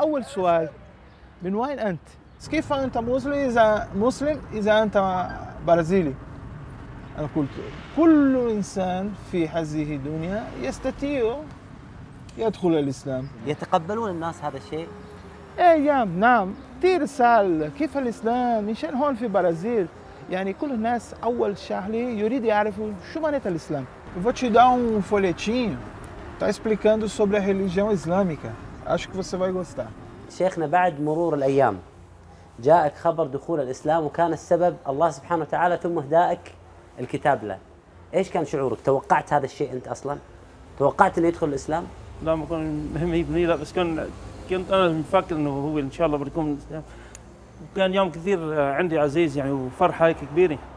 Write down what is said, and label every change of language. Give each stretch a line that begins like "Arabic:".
Arabic: أول سؤال من وين أنت؟ كيف أنت مسلم إذا أنت برازيلي؟ أنا قلت كل إنسان في هذه الدنيا يستطيع يدخل الإسلام. يتقبلون الناس هذا الشيء؟ إيه نعم. كثير سأل كيف الإسلام مشان هون في البرازيل. يعني كل الناس أول شغلة يريد يعرفوا شو معنى الإسلام.
Portuguese: Vou te dar folhetinho, está explicando sobre a religião islâmica. Acho que você vai gostar.
Arabic: شيخنا، بعد مرور الأيام جاءك خبر دخول الإسلام وكان السبب الله سبحانه وتعالى ثم إهدائك الكتاب له. إيش كان شعورك؟ توقعت هذا الشيء أنت أصلاً؟ توقعت أن يدخل الإسلام؟ لا ما كان مهم يبني، لا بس كان كنت انا مفكر انه هو ان شاء الله بيكون، وكان يوم كثير عندي عزيز يعني، وفرحه هيك كبيره.